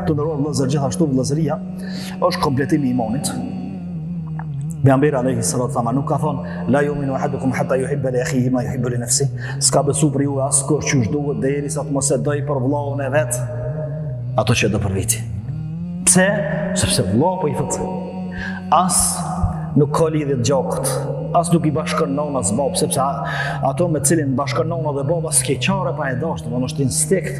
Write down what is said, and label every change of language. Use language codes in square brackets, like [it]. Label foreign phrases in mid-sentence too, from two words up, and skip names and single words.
[sq] të nderuar vëllezër, gjithashtu vëllezëria është kompletimi i imanit. [ar] Pejgamberi عليه الصلاة والسلام [sq] nuk ka thonë [ar] لا يؤمن أحدكم حتى يحب لأخيه ما يحب لنفسه. [sq] S'ka besu për ju askush që duhet derisa të mos e doj për vëllaun e vet ato që do për veti. Pse? Sepse vëllau po i thot as nuk ka lidhje të gjakut, as nuk i bashkon nona as bab, sepse ato me cilin bashkon nona dhe baba s'ke qare pa e dashur, domethënë është instinkt.